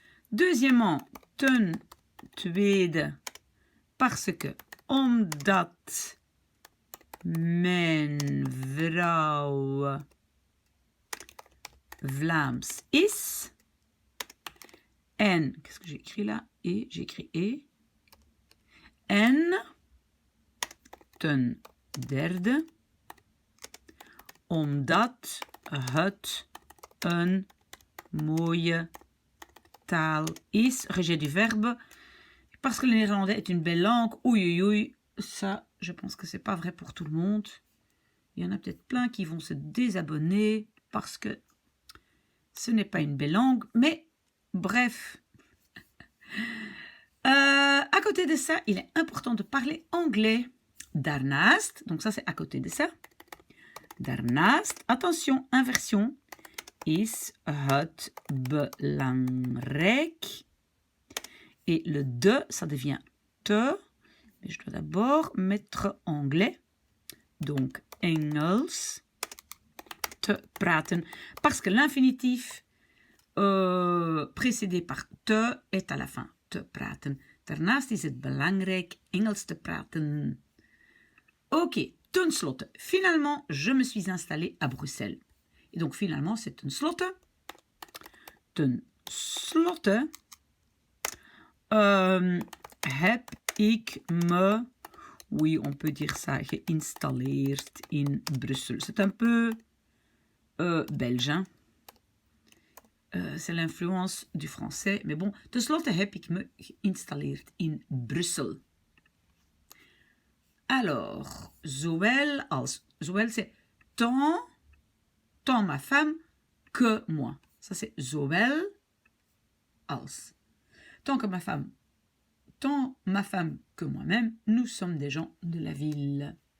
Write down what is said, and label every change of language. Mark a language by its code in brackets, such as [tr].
[fr] Deuxièmement, [nl] ten tweede, [fr] parce que, [nl] omdat mijn vrouw Vlaams is. [fr] En, qu'est-ce que j'ai écrit là? Et, j'ai écrit et. [nl] En, ten derde, omdat het een mooie taal is. [fr] Rejet du verbe. Parce que le néerlandais est une belle langue. Oei, oei, oei. ça, je pense que c'est pas vrai pour tout le monde. Il y en a peut-être plein qui vont se désabonner parce que ce n'est pas une belle langue, mais bref. À côté de ça, il est important de parler anglais. Daarnaast, donc ça c'est à côté de ça. [nl] Daarnaast, attention, inversion, is het belangrijk. [fr] Et le de, ça devient te. Mais je dois d'abord mettre anglais. Donc, [nl] Engels, te praten. [fr] Parce que l'infinitif précédé par te est à la fin. [nl] Te praten. Daarnaast is het belangrijk Engels te praten. Ok, ten slotte. [fr] Finalement, je me suis installée à Bruxelles. Et donc, finalement, c'est ten slotte. [nl] Ten slotte heb ik me, [fr] oui, on peut dire ça, [nl] geïnstalleerd in Bruxelles. [fr] C'est un peu belge, hein? C'est l'influence du français. Mais bon, [nl] tenslotte heb ik me geïnstalleerd in Bruxelles. [fr] Alors, zowel als. Zowel, c'est tant ma femme que moi. Ça, c'est zowel als. Tant ma femme que moi-même, nous sommes des gens de la ville.